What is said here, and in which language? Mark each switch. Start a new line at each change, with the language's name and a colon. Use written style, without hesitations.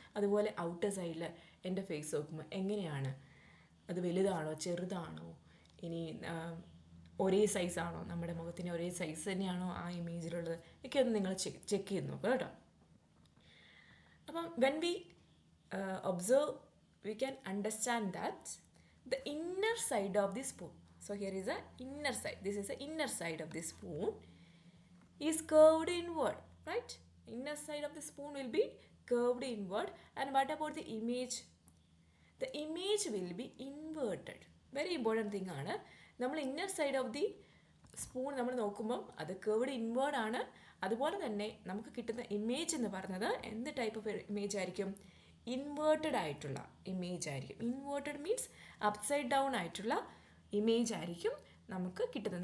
Malayalam: അതുപോലെ ഔട്ടർ സൈഡിൽ എൻ്റെ ഫേസ് നോക്കുമ്പോൾ എങ്ങനെയാണ്, അത് വലുതാണോ ചെറുതാണോ, ഇനി ഒരേ സൈസാണോ, നമ്മുടെ മുഖത്തിന് ഒരേ സൈസ് തന്നെയാണോ ആ ഇമേജിലുള്ളത് ഒക്കെ ഒന്ന് നിങ്ങൾ ചെക്ക് ചെയ്ത് നോക്കുക കേട്ടോ.
English: അപ്പം when we observe we can understand that the inner side of the spoon. So here is a inner side. This is the inner side of the spoon is curved inward, right? Inner side of the spoon will be curved inward. And what about the image? The image will be inverted. Very important thing ആണ്.
Malayalam: നമ്മൾ
English: inner side of the spoon
Malayalam: നമ്മൾ നോക്കുമ്പം അത് curved inward ആണ്. അതുപോലെ തന്നെ നമുക്ക് കിട്ടുന്ന ഇമേജ് എന്ന് പറയുന്നത് എന്ത് ടൈപ്പ് ഓഫ് ഇമേജ് ആയിരിക്കും? ഇൻവേർട്ടഡ് ആയിട്ടുള്ള ഇമേജ് ആയിരിക്കും. ഇൻവേർട്ടഡ് മീൻസ് അപ്സൈഡ് ഡൗൺ ആയിട്ടുള്ള ഇമേജ് ആയിരിക്കും നമുക്ക് കിട്ടുന്നത്.